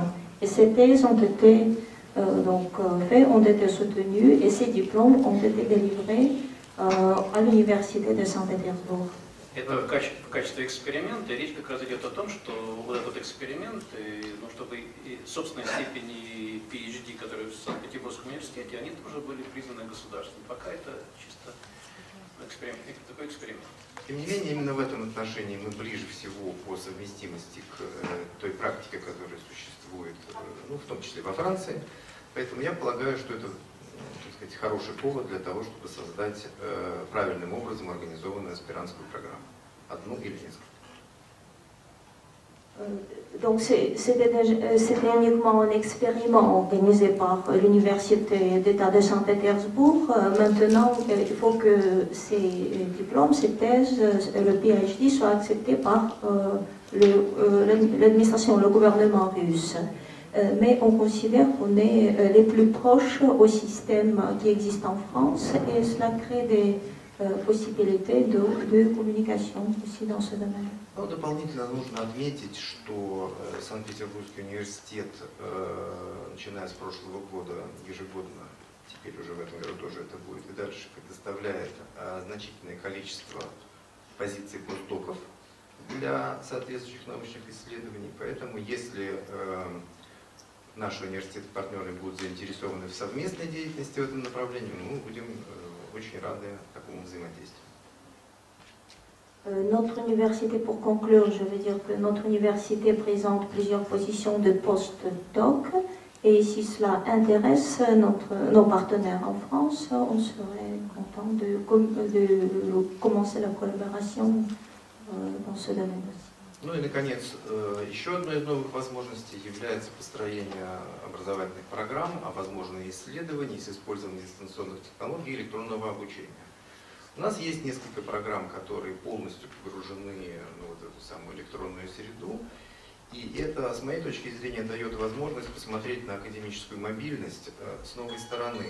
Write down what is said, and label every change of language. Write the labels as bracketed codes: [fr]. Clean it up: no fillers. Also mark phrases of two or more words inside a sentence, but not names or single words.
[fr] Et ces thèses ont été ont été soutenus et ces diplômes ont été délivrés à l'université de Saint-Pétersbourg. [ru] Это в качестве эксперимента, речь как раз идет о том, что вот этот эксперимент, чтобы собственные степени PhD, которые в Санкт-Петербургском университете, они тоже были признаны государством. Пока это чисто эксперимент, такой эксперимент. Тем не менее, именно в этом отношении мы ближе всего по совместимости к той практике, которая существует, в том числе во Франции. Поэтому я полагаю, что это, так сказать, хороший повод для того, чтобы создать правильным образом организованную аспирантскую программу. Одну или несколько. [fr] Donc c'était uniquement un expériment organisé par l'Université d'État de Saint-Pétersbourg. Maintenant, il faut que ces diplômes, ces thèses, le PhD soient acceptés par l'administration, le gouvernement russe. Mais on considère qu'on est les plus proches au système qui existe en France et cela crée des possibilités de communication aussi dans ce domaine. [ru] Но дополнительно нужно отметить, что Санкт-Петербургский университет, начиная с прошлого года, ежегодно, теперь уже в этом году тоже это будет, и дальше предоставляет значительное количество позиций постдоков для соответствующих научных исследований. Поэтому если наши университеты-партнеры будут заинтересованы в совместной деятельности в этом направлении, мы будем очень рады такому взаимодействию. [fr] Notre université, pour conclure, je veux dire que notre université présente plusieurs positions de post-doc et si cela intéresse nos partenaires en France, on serait content de commencer la collaboration dans ce domaine aussi. [ru] Ну и, наконец, еще одной из новых возможностей является построение образовательных программ, а возможно и исследований с использованием дистанционных технологий и электронного обучения. У нас есть несколько программ, которые полностью погружены в эту самую электронную среду, и это, с моей точки зрения, дает возможность посмотреть на академическую мобильность с новой стороны.